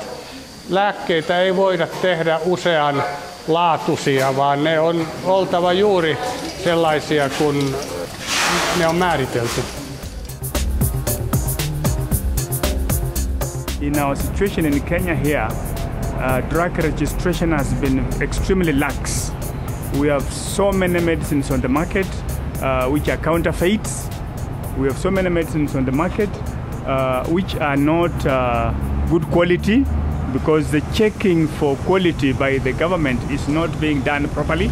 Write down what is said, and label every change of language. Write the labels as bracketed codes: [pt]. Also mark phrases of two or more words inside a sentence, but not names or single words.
[fi] Lääkkeitä ei voida tehdä usean laatuisia, vaan ne on oltava juuri sellaisia, kun ne on määritelty. [en] In our situation in Kenya here, drug registration has been extremely lax. We have so many medicines on the market which are counterfeits. We have so many medicines on the market which are not good quality because the checking for quality by the government is not being done properly.